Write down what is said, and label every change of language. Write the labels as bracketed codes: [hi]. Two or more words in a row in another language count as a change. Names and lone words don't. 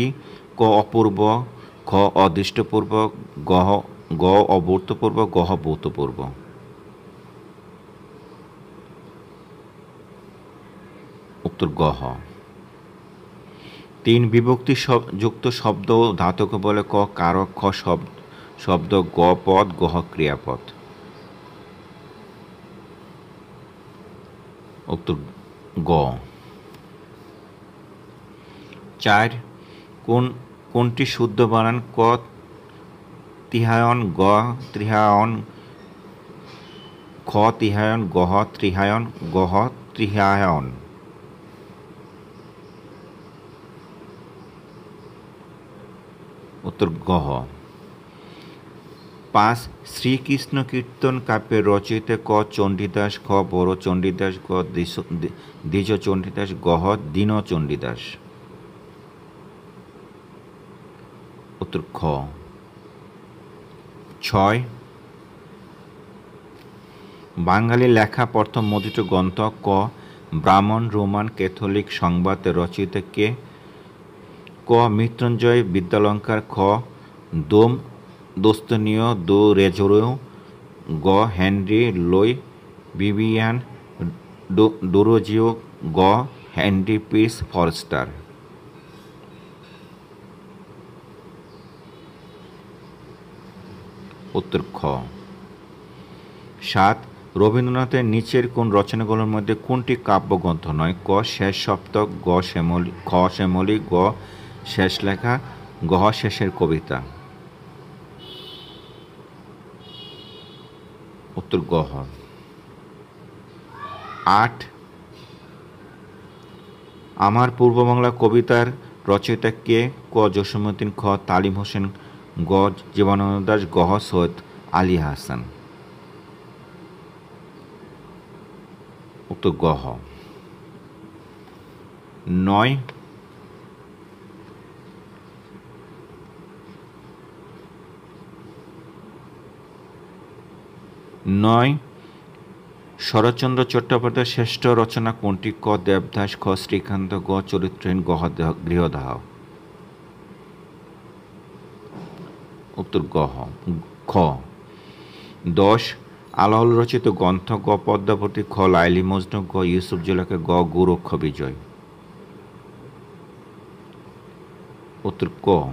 [bn] ক অপূর্ব, খ অদৃষ্টপূর্ব, গ অভূতপূর্ব, গ ভূতপূর্ব। উত্তর গ। ৩ বিভক্তি যুক্ত শব্দ ধাতুকে বলে। ক কারক, খ শব্দ, গ পদ, গ ক্রিয়াপদ। উত্তর গ। ৪ কোনটি শুদ্ধ বানান? ক তিহায়ন, গ ত্রিহায়ন, খ তিহায়ন, গ ত্রিহায়ন, গ ত্রিহায়ন। উত্তর গ। ৫ শ্রীকৃষ্ণ কীর্তন কাব্যের রচয়িতা। ক চণ্ডীদাস, খ বড় চণ্ডীদাস, গ দ্বিজ চণ্ডীদাস, গ দীন চণ্ডীদাস। উত্তর খ। ৬ বাঙালি লেখা প্রথম মুদ্রিত গ্রন্থ। ক ব্রাহ্মণ, রোমান ক্যাথলিক সংবাদ রচয়িতা কে? ক মৃত্যুঞ্জয় বিদ্যালঙ্কার, খ দোস্তনীয় দো রেজোরেও, গ হেনরি লুই ভিভিয়ান ডোরোজিও, গ হেনরি পির্স ফরস্টার। উত্তর খ। ৭ রবীন্দ্রনাথের নিচের কোন রচনাগুলোর মধ্যে কোনটি কাব্যগ্রন্থ নয়? ক শেষ সপ্তক, গ শ্যামলী, খ শ্যামলী, গ শেষ লেখা, গ শেষের কবিতা। উত্তর গ। ৮ আমার পূর্ববাংলা কবিতার রচয়িতা কে? ক জসীমউদ্দীন, খ তালিম হোসেন, গ জীবনানন্দ দাশ, গ সৈয়দ আলী হাসান। উত্তর গ। ৯ শরৎচন্দ্র চট্টোপাধ্যায়ের শ্রেষ্ঠ রচনা কোনটি? ক দেবদাস, খ শ্রীকান্ত, গ চরিত্রহীন, গ গৃহদাহ। উত্তর খ। ১০ আলাওল রচিত গ্রন্থ। গ পদ্মাবতী, খ লাইলি মজনু, গ ইউসুফ জুলেখা, গ গোরক্ষ বিজয়। উত্তর ক।